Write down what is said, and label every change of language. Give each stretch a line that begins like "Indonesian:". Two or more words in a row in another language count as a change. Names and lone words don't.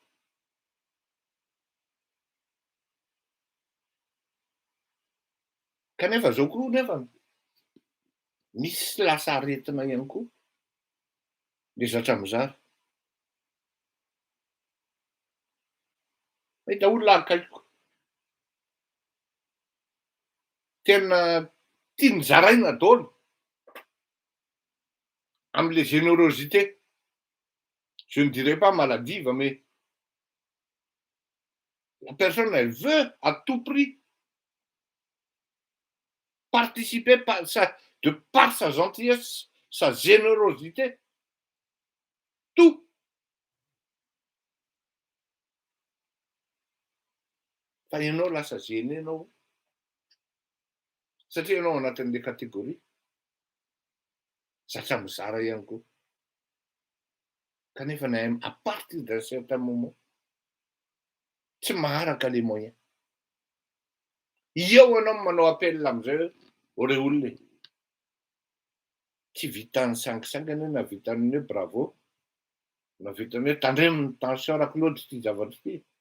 Malagasy: Kanefa zao koa nefa misy lasa aretina ihany koa le zatra mizara. Mahita olona akaiko. Tena tia nizaraina daholo am'le générosité.
French: Je ne dirais pas maladive, mais la personne, elle veut à tout prix participer de par sa gentillesse, sa générosité, tout.
Malagasy: fa ianao lasa zeny ianao satria ianao anatin'le kategoria zatra mizara ihany koa kanefa
French: à partir d'un certain moment
Malagasy: tsy maharaka le moyen eo ianao manao appel am'izay hoe re olona e tsy vitan'ny sangisaingana na vitan'ny hoe bravo na vitan'ny hoe tandremony tension araka loatra ty zavatra ty